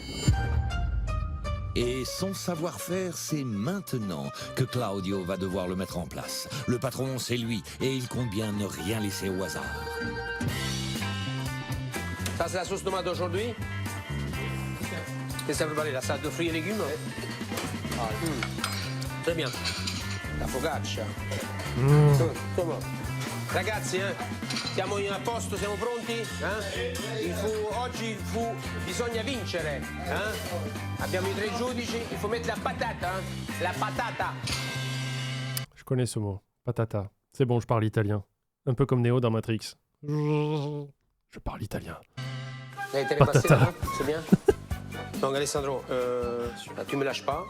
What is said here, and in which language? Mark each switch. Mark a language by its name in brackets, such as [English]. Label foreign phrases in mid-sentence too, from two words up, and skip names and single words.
[French] Et son savoir-faire, c'est maintenant que Claudio va devoir le mettre en place. Le patron, c'est lui, et il compte bien ne rien laisser au hasard. Ça, c'est la sauce tomate d'aujourd'hui. Qu'est-ce que ça veut parler? La salade de fruits et légumes? Très bien. La focaccia. [English] Come on. [Italian] Ragazzi, siamo a posto, siamo pronti? Oggi bisogna vincere. Abbiamo i 3 giudici, [French] il faut mettre la patata. La patata. Je connais ce mot. Patata. C'est bon, je parle italien. Un peu comme Neo dans Matrix. Je parle italien. T'es repassé là, c'est bien? Donc Alessandro, tu me lâches pas.